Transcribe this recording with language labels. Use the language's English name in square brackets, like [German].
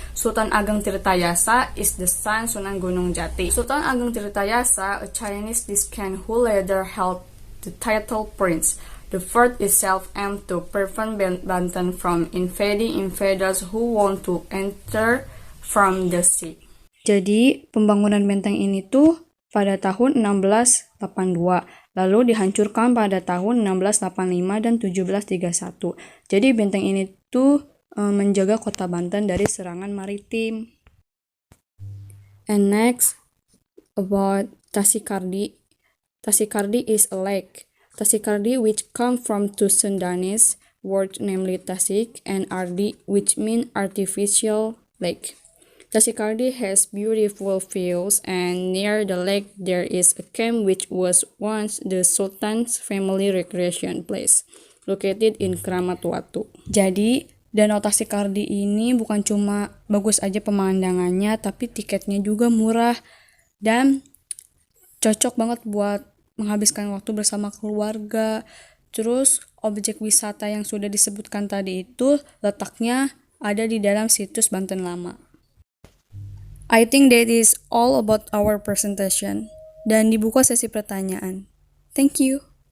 [English] Sultan Ageng Tirtayasa is the son Sunan Gunung Jati. Sultan Ageng Tirtayasa, a Chinese descendant who later held the title prince. The fort itself aimed to prevent Banten from invading invaders who want to enter from the sea. [Indonesian] Jadi, pembangunan benteng ini tuh pada tahun 1682, lalu dihancurkan pada tahun 1685 dan 1731. Jadi benteng ini tuh menjaga kota Banten dari serangan maritim. [English] And next, about Tasikardi. Tasikardi is a lake. Tasikardi, which come from two Sundanese words, namely Tasik and Ardi, which mean artificial lake. Tasikardi has beautiful views, and near the lake there is a camp which was once the Sultan's family recreation place, located in Kramat Watu. [Indonesian] Jadi, Danau Tasikardi ini bukan cuma bagus aja pemandangannya, tapi tiketnya juga murah dan cocok banget buat menghabiskan waktu bersama keluarga. Terus, objek wisata yang sudah disebutkan tadi itu letaknya ada di dalam situs Banten Lama. [English] I think that is all about our presentation. [Indonesian] Dan dibuka sesi pertanyaan. [English] Thank you.